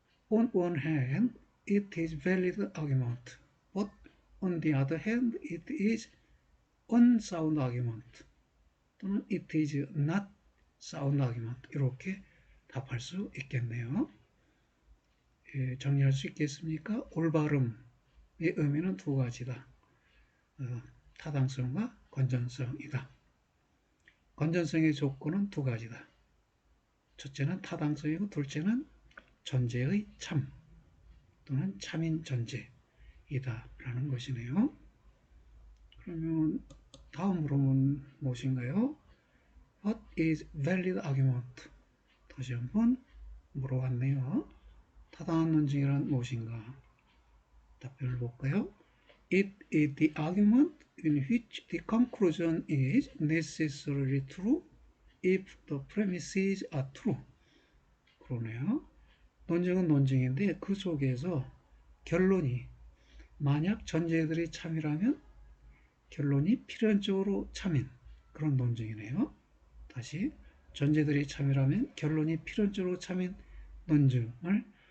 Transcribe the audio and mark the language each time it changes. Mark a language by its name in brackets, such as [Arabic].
[English] On one hand, it is valid argument, but on the other hand, it is unsound argument, 또는 it is not sound argument, [Korean] 이렇게 답할 수 있겠네요. 정리할 수 있겠습니까? 올바름의 의미는 두 가지다. 타당성과 건전성이다. 건전성의 조건은 두 가지다. 첫째는 타당성이고 둘째는 전제의 참 또는 참인 전제이다 라는 것이네요. 그러면 다음으로는 무엇인가요? [English] What is valid argument? [Korean] 다시 한번 물어봤네요. 타당한 논증이란 무엇인가? 답변을 볼까요? [English] It is the argument in which the conclusion is necessarily true if the premises are true. [Korean] 그러네요. 논증은 논증인데 그 속에서 결론이 만약 전제들이 참이라면 결론이 필연적으로 참인 그런 논증이네요. 다시 전제들이 참이라면 결론이 필연적으로 참인 논증을